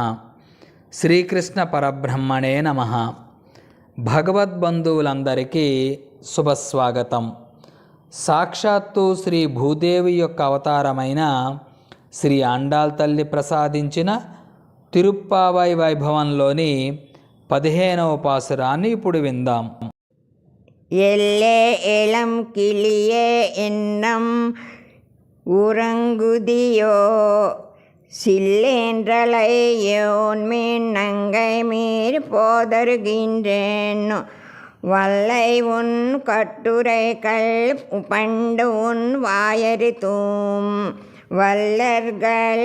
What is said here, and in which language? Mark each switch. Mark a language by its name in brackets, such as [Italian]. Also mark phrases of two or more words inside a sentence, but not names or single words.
[Telugu] శ్రీకృష్ణ పరబ్రహ్మణే నమః. భగవద్బంధువులందరికీ శుభస్వాగతం. సాక్షాత్తు శ్రీ భూదేవి యొక్క అవతారమైన శ్రీ ఆండాళ్ తల్లి ప్రసాదించిన తిరుప్పావై వైభవంలోని 15వ పాసురాన్ని ఇప్పుడు విందాం. [Tamil] எல்லே இளம் கிளியே என்னம் உறங்குதியோ சில்லென்றலையோன்மீன் நங்கை மீர் போதருகின்றேன் வல்லை உன் கட்டுரைகள் பண்டு உன் வாயறித்தும் வல்லர்கள்